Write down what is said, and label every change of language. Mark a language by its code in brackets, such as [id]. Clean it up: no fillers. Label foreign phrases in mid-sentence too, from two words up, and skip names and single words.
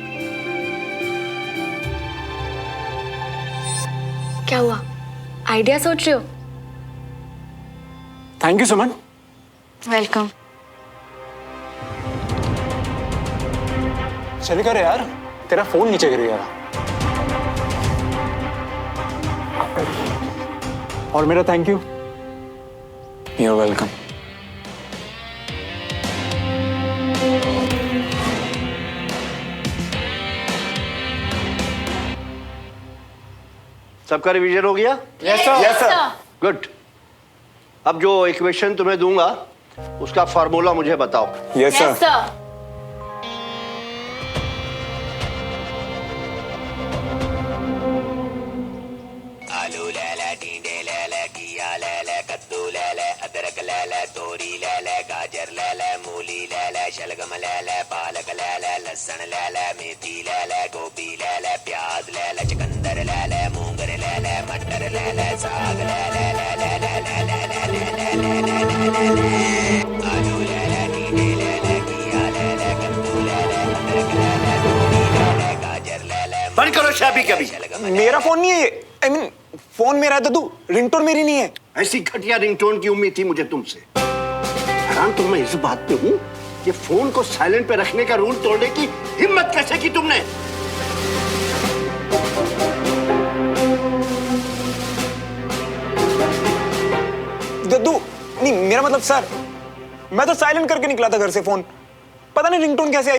[hi] क्या हुआ, आइडिया सोच रहे हो? [en] thank you Suman. वेलकम। [hi] चले कर यार, तेरा फोन नीचे गिर गया। और मेरा [en] thank you. You're welcome. [hi] सबका रिवीजन हो गया? [en] Yes sir. Yes sir. [hi] गुड। अब जो इक्वेशन तुम्हें दूंगा उसका फार्मूला मुझे बताओ। [en] Yes sir. [hi] आलू लैला ले ले, तोरी ले ले, गाजर ले ले, मूली ले ले, शलगम ले ले, पालक ले ले, लहसुन ले ले, मेथी ले ले, गोभी ले ले, प्याज ले ले, चुकंदर ले ले, मूंगर ले ले, मटर ले ले, साग ले ले ले ले ले ले ले ले ले ले ले ले ले, आलू ले ले, टींडे ले ले, घिया ले ले, कद्दू ले ले, अदरक ले ले, तोरी ले ले, गाजर ले ले। बंद करो शाबी कभी। मेरा फोन नहीं है ये। [en] I mean, [hi] फोन मेरा है तो तू, रिंगटोन मेरी नहीं है। ऐसी घटिया रिंगटोन की उम्मीद थी मुझे तुमसे। हैरान तो मैं इस बात पे हूँ, ये फोन को साइलेंट पे रखने का रूल तोड़ने की हिम्मत कैसे की तुमने? दद्दू, नहीं मेरा मतलब सर, मैं तो साइलेंट करके निकला था घर से फोन, पता नहीं रिंगटोन कैसे आई।